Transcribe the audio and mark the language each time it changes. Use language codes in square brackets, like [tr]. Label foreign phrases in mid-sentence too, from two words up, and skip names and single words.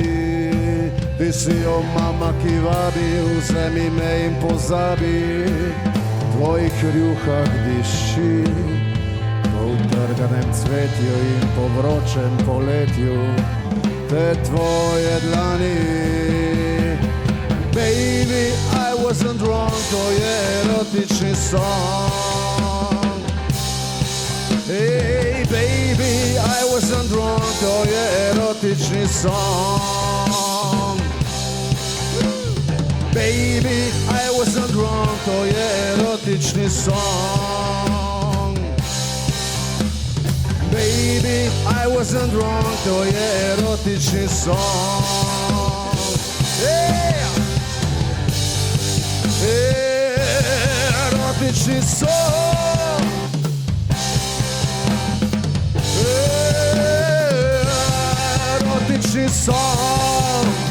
[sl] Ti si jo mama, ki vabi, vzemi me in pozabi, v tvojih rjuhah diši, po utrganem cvetju in po vročem poletju te tvoje dlani. [en] Baby, I wasn't wrong, [sl] to je erotični song. [en] Hey baby, I wasn't wrong, [sl] to je erotični song. [en] Baby, I wasn't wrong, [sl] to je erotični song. [en] Baby, I wasn't wrong, [sl] to je erotični song. Yeah! Erotični song. Erotični song.